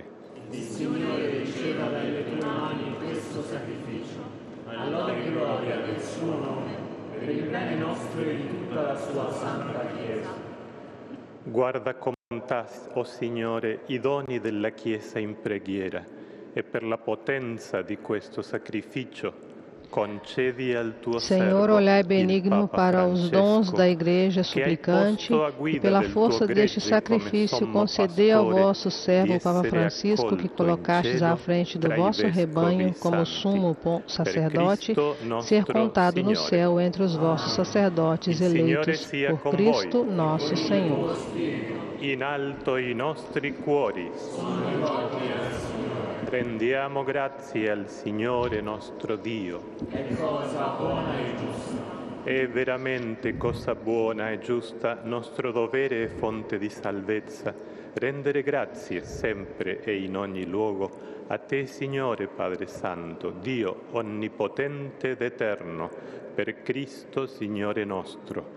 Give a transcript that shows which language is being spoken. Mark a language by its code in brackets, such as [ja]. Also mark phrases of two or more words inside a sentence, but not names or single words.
[it] Il Signore riceva dalle tue mani questo sacrificio, all'ora e gloria del suo nome, per il bene nostro e di tutta la sua santa Chiesa. Guarda con bontà, o Signore, i doni della Chiesa in preghiera e per la potenza di questo sacrificio concedi al tuo [pt] Senhor, [it] servo, [pt] olhai [it] il [pt] benigno [it] Papa [pt] para os dons [it] Francesco, [pt] da Igreja [it] che hai [pt] suplicante [it] posto a [pt] e [it] guida [pt] pela [it] del [pt] força [it] tuo [pt] deste [it] gregge [pt] sacrifício [it] come sommo [pt] concedei ao [it] pastore [pt] vosso servo, [it] di [pt] o Papa [it] essere [pt] Francisco, que [it] accolto in [pt] colocastes à [it] cielo [pt] frente do [it] tra i [pt] vosso [it] vescovi [pt] rebanho como [it] santi. [pt] sumo [it] Per [pt] sacerdote, [it] Cristo [pt] ser [it] nostro [pt] contado no [it] Signore. [pt] céu entre os vossos sacerdotes [it] Il Signore [pt] eleitos [it] sia [pt] por [it] con [pt] Cristo [it] voi. [pt] nosso Senhor. [it] In alto i nostri cuori. Rendiamo grazie al Signore nostro Dio. È cosa buona e giusta. È veramente cosa buona e giusta, nostro dovere e fonte di salvezza, rendere grazie sempre e in ogni luogo a Te, Signore Padre Santo, Dio onnipotente ed eterno, per Cristo Signore nostro.